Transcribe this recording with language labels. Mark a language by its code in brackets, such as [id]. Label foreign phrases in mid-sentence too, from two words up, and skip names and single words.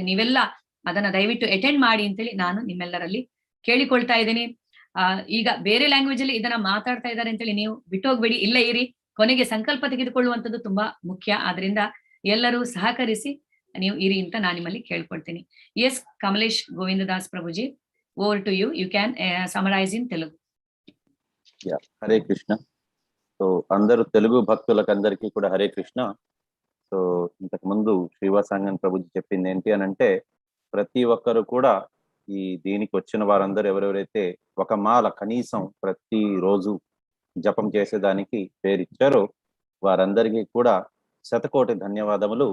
[kn] ನೀವೆಲ್ಲ ಅದನ್ನ ದಯವಿಟ್ಟು ಅಟೆಂಡ್ ಮಾಡಿ ಅಂತೇಳಿ ನಾನು ನಿಮ್ಮೆಲ್ಲರಲ್ಲಿ ಕೇಳಿಕೊಳ್ತಾ ಇದ್ದೀನಿ. ಈಗ ಬೇರೆ ಲ್ಯಾಂಗ್ವೇಜ್ ಅಲ್ಲಿ ಇದನ್ನ ಮಾತಾಡ್ತಾ ಇದ್ದಾರೆ ಅಂತೇಳಿ ನೀವು ಬಿಟ್ಟೋಗ್ಬೇಡಿ, ಇಲ್ಲೇ ಇರಿ. ಕೊನೆಗೆ ಸಂಕಲ್ಪ ತೆಗೆದುಕೊಳ್ಳುವಂಥದ್ದು ತುಂಬಾ ಮುಖ್ಯ. ಆದ್ರಿಂದ ಎಲ್ಲರೂ ಸಹಕರಿಸಿ ನೀವು ಇರಿ ಅಂತ ನಾನು ನಿಮ್ಮಲ್ಲಿ ಕೇಳ್ಕೊಳ್ತೀನಿ. [en] Yes, Kamlesh Govindadas Prabhuji, over to you. You can summarise in Telugu. [te] హరే కృష్ణ. సో అందరూ తెలుగు భక్తులకందరికీ కూడా హరే కృష్ణ. సో ఇంతకు ముందు శ్రీవాసాంగన్ ప్రభుజీ చెప్పింది ఏంటి అని అంటే, ప్రతి ఒక్కరు కూడా ఈ దీనికి వచ్చిన వారందరూ ఎవరెవరైతే ఒక మాల కనీసం ప్రతి రోజు జపం చేసేదానికి పేరిచ్చారో వారందరికీ కూడా శతకోటి ధన్యవాదములు.